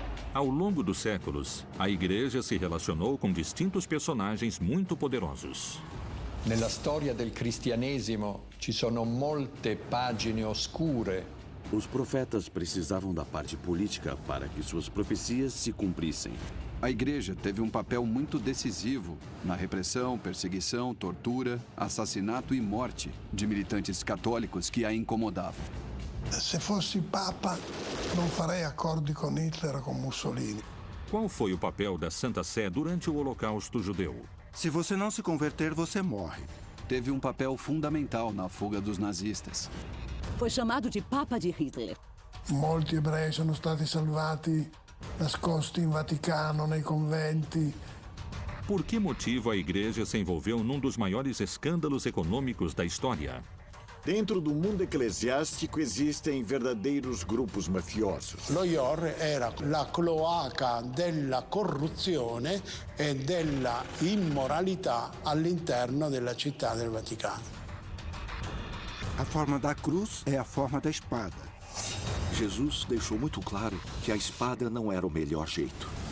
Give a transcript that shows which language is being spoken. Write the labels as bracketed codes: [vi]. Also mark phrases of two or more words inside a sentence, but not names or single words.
[pt] Ao longo dos séculos, a Igreja se relacionou com distintos personagens muito poderosos. [it] Nella storia del cristianesimo ci sono molte pagine oscure. [pt] Os profetas precisavam da parte política para que suas profecias se cumprissem. A igreja teve um papel muito decisivo na repressão, perseguição, tortura, assassinato e morte de militantes católicos que a incomodavam. [it] Se fossi Papa, non farei accordi con Hitler [pt] ou com [it] Mussolini. [pt] Qual foi o papel da Santa Sé durante o Holocausto judeu? Se você não se converter, você morre. Teve um papel fundamental na fuga dos nazistas. Foi chamado de Papa de Hitler. [it] Molti ebrei sono stati salvati, nascosti in Vaticano, nei conventi. [pt] Por que motivo a Igreja se envolveu num dos maiores escândalos econômicos da história? Dentro do mundo eclesiástico existem verdadeiros grupos mafiosos. [it] Lo IOR era la cloaca della corruzione e della immoralità all'interno della città del Vaticano. [pt] A forma da cruz é a forma da espada. Jesus deixou muito claro que a espada não era o melhor jeito.